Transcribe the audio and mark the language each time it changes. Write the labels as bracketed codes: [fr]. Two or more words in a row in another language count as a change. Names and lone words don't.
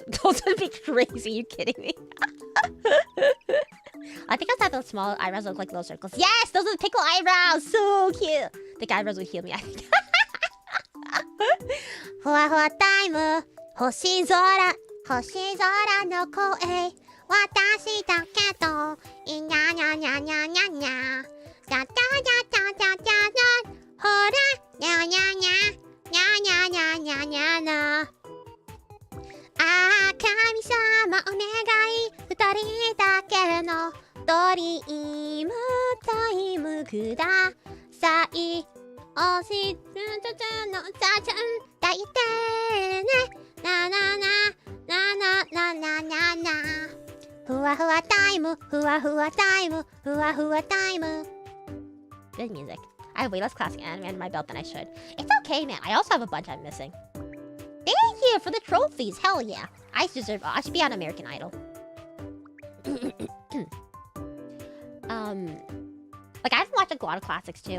[en] Those would be crazy. Are you kidding me? I think I thought those small eyebrows look like little circles. Yes, those are the pickle eyebrows. So cute. The eyebrows would heal me, I think. [ja] ふわふわタイム. 星空。星空の声. 私だけど. Nya nya nya nya nya nya. Da da da da da da da. Hora. Nya nya nya. Nya nya nya nya nya nya. あ、神様お願い. 二人だけのドリームタイムください。おしつのさちゃん抱いてね。ななななななななな。ふわふわタイム、ふわふわタイム、ふわふわタイム。 [en] Good music. I have way less classic anime under my belt than I should. It's okay, man. I also have a bunch I'm missing. Thank you for the trophies. Hell yeah. I should be on American Idol. Like, I haven't watched a lot of classics too.